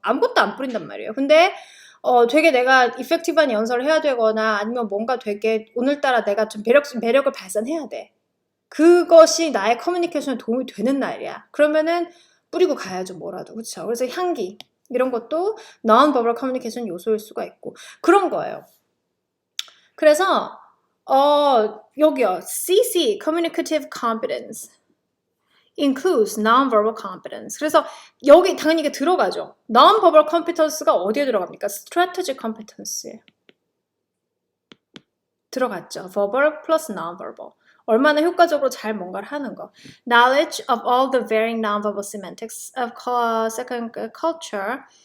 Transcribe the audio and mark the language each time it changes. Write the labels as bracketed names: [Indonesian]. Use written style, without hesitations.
[Korean] 아무것도 안 뿌린단 말이에요. 근데 되게 내가 이펙티브한 연설을 해야 되거나 아니면 뭔가 되게 오늘따라 내가 좀 매력을 발산해야 돼. 그것이 나의 커뮤니케이션에 도움이 되는 날이야. 그러면은 뿌리고 가야죠. 뭐라도. 그렇죠? 그래서 향기 이런 것도 non-verbal communication 요소일 수가 있고 그런 거예요. 그래서 여기요. CC, Communicative Competence. [English] includes non-verbal competence. [Korean] 그래서 여기 당연히 이게 들어가죠. non-verbal competence가 어디에 들어갑니까? strategic competence에 들어갔죠. [English] verbal plus non-verbal. [Korean] 얼마나 효과적으로 잘 뭔가를 하는 거. [English] knowledge of all the varying non-verbal semantics of second culture.